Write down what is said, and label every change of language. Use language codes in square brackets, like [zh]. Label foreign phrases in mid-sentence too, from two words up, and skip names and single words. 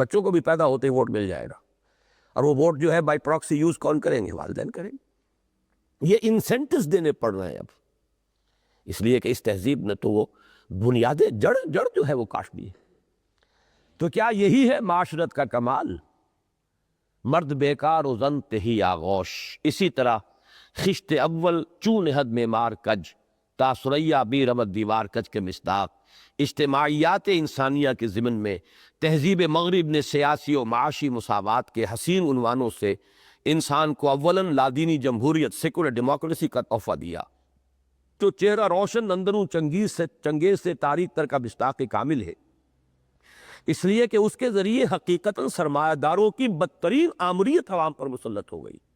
[ur] بچوں کو بھی پیدا ہوتے ہی ووٹ مل جائے گا، اور وہ ووٹ جو ہے [en] by proxy [ur] یوز کون کریں گے، والدین کریں گے۔ یہ انسینٹیوز دینے پڑ رہے ہیں اب، اس لیے کہ اس تہذیب نے تو وہ بنیادیں جڑ جو ہے وہ کاٹ دی ہے۔ تو کیا یہی ہے معاشرت کا کمال، مرد بیکار و زن تہی آغوش۔ [fa] اسی طرح خشت اول چون نہد معمار کج، تا ثریا بی رمد دیوار کج [ur] کے مصداق۔ اجتماعیات انسانیہ کے ضمن میں تہذیب مغرب نے سیاسی و معاشی مساوات کے حسین عنوانوں سے انسان کو اولاً لادینی جمہوریت [en] secular democracy [ur] کا تحفہ دیا، جو چہرہ روشن اندروں چنگیز سے تاریخ تر کا مصداق کامل ہے، اس لیے کہ اس کے ذریعے حقیقتاً سرمایہ داروں کی بدترین آمریت عوام پر مسلط ہو گئی۔